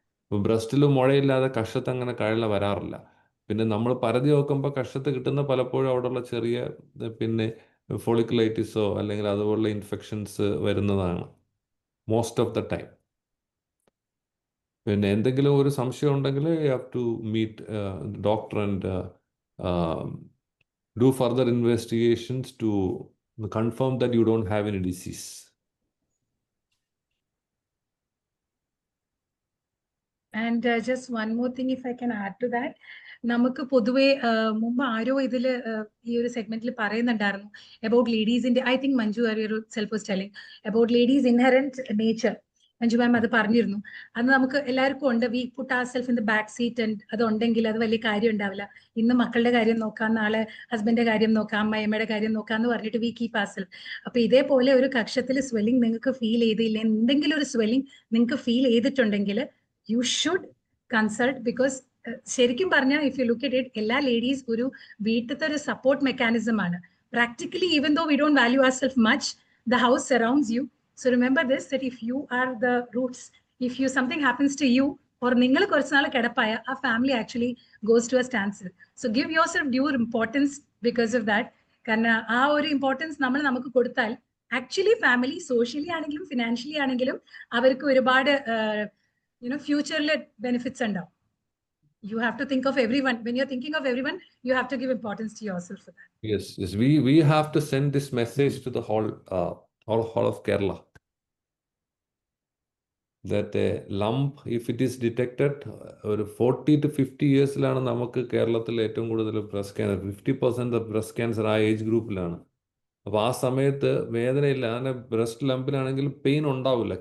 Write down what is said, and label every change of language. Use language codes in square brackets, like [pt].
[ml] ബ്രസ്റ്റിൽ മുഴയില്ലാതെ കഷത്ത് അങ്ങനെ കഴല വരാറില്ല. പിന്നെ നമ്മൾ പരതി നോക്കുമ്പോൾ കഷത്ത് കിട്ടുന്ന പലപ്പോഴും അവിടെയുള്ള ചെറിയ പിന്നെ ഫോളിക്കുലൈറ്റിസോ അല്ലെങ്കിൽ അതുപോലുള്ള ഇൻഫെക്ഷൻസ് വരുന്നതാണ് മോസ്റ്റ് ഓഫ് ദ ടൈം. പിന്നെ എന്തെങ്കിലും ഒരു സംശയം ഉണ്ടെങ്കിൽ [en] You have to meet doctor and do further investigations to confirm that you don't have any disease. And just one more thing, if I can add to that, [ml] നമുക്ക് പൊതുവെ മുമ്പ് ആരോ ഇതിൽ ഈ ഒരു സെഗ്മെന്റിൽ പറയുന്നുണ്ടായിരുന്നു അബൌട്ട് ലേഡീസിന്റെ, [en] I think Manju ഒരു self was telling about ladies inherent nature. [ml] Manju മാം അത് പറഞ്ഞിരുന്നു. അത് നമുക്ക് എല്ലാവർക്കും ഉണ്ട്. [en] we put our self in the back seat [ml] and അത് ഉണ്ടെങ്കിൽ അത് വലിയ കാര്യം ഉണ്ടാവില്ല. ഇന്ന് മക്കളുടെ കാര്യം നോക്കാം, നാളെ ഹസ്ബൻഡിന്റെ കാര്യം നോക്കാം, അമ്മയുടെ കാര്യം നോക്കാം എന്ന് പറഞ്ഞിട്ട് [en] We keep our self. [ml] അപ്പൊ ഇതേപോലെ ഒരു കക്ഷത്തിൽ സ്വെല്ലിംഗ് നിങ്ങൾക്ക് ഫീൽ ചെയ്തില്ല, എന്തെങ്കിലും ഒരു സ്വെല്ലിംഗ് നിങ്ങൾക്ക് ഫീൽ ചെയ്തിട്ടുണ്ടെങ്കിൽ [en] You should consult. [ml] ബിക്കോസ് ശരിക്കും പറഞ്ഞാൽ [en] if you look at it, [ml] എല്ലാ ലേഡീസ് ഒരു വീട്ടിലത്തെ ഒരു സപ്പോർട്ട് മെക്കാനിസം ആണ്. [en] Practically even though we don't value our self much, the house surrounds you. So remember this, that if you are the roots, if something happens to you, or [ml] നിങ്ങൾ കുറച്ച് നാൾ കിടപ്പായ, [en] ആ family actually goes to a standstill. So give yourself due importance because of that. [ml] കാരണം ആ ഒരു importance നമ്മൾ നമുക്ക് കൊടുത്താൽ ആക്ച്വലി ഫാമിലി സോഷ്യലി ആണെങ്കിലും ഫിനാൻഷ്യലി ആണെങ്കിലും അവർക്ക് ഒരുപാട് ഫ്യൂച്ചറിൽ ബെനിഫിറ്റ്സ് ഉണ്ടാവും. [en] You have to think of everyone. When you're thinking of everyone, you have to give importance to yourself for that. Yes, yes. We have to send this message to the whole of Kerala. That a lump, if it is detected, 40 to 50 years- [ml] ലാണ് നമുക്ക് കേരളത്തിൽ ഏറ്റവും കൂടുതൽ breast cancer, 50% of breast cancer ആ age ഗ്രൂപ്പിലാണ്. അപ്പോൾ ആ സമയത്ത് വേദനയില്ല. അങ്ങനെ ബ്രസ്റ്റ് ലംപിലാണെങ്കിൽ പെയിൻ ഉണ്ടാവില്ല.